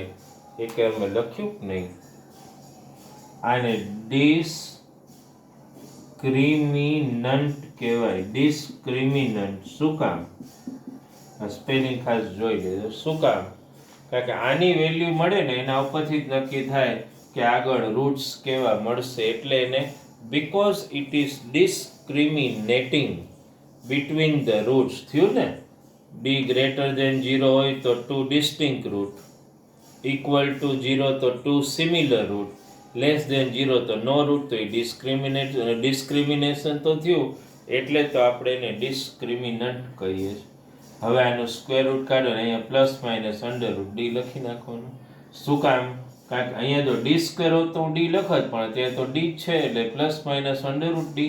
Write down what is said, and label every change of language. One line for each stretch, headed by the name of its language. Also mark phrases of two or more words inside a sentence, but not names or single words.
Gujarati: એ કે અમે લખ્યું કે નહીં? આને ડિસ્ક્રિમિનન્ટ કહેવાય. ડિસ્ક્રિમિનન્ટ. શું કામ? આ સ્પેલિંગ ખાસ જોઈ લેજો. શું કામ? કારણ કે આની વેલ્યુ મળે ને એના ઉપરથી જ નક્કી થાય કે આગળ રૂટ્સ કેવા મળશે. એટલે એને
English: because it is discriminating between the roots
Gujarati: થયું ને.
English: d greater than 0
Gujarati: હોય તો
English: 2 distinct root, equal to 0 તો 2 similar root, less than 0 તો no root.
Gujarati: તો એ ડિસ્ક્રિમિનેશન તો થયું, એટલે તો આપણે એને ડિસ્ક્રિમિનન્ટ કહીએ છીએ. હવે આનું સ્ક્વેર રૂટ કાઢો ને અહીંયા
English: plus minus under root d
Gujarati: લખી નાખવાનું. શું કામ? કારણ કે અહીંયા જો ડી સ્ક્વેર હોત તો હું ડી લખત, પણ ત્યાં તો ડી છે એટલે
English: plus minus under root d.